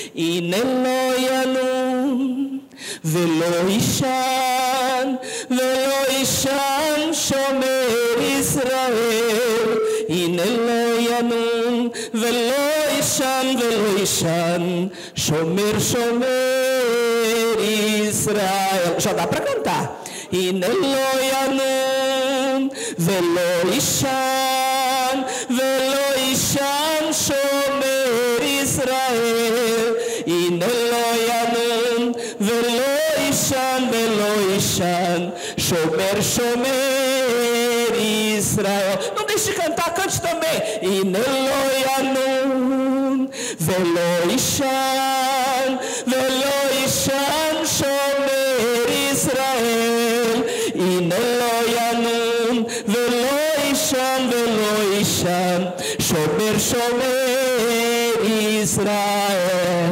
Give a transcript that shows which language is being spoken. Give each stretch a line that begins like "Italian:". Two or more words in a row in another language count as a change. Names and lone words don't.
Hebrew: הנה לא ינום ולא יישן שומר ישראל. הנה לא ינום ולא יישן שומר ישראל.
Portuguese: Já dá para cantar.
Hebrew: הנה לא ינום ולא יישן שומר ישראל. הנה לא ינום ולא יישן שומר ישראל.
Portuguese: Não deixe de cantar, cante também.
Hebrew: הנה לא ינום ולא יישן שומר ישראל. הנה לא ינום ולא יישן שומר ישראל.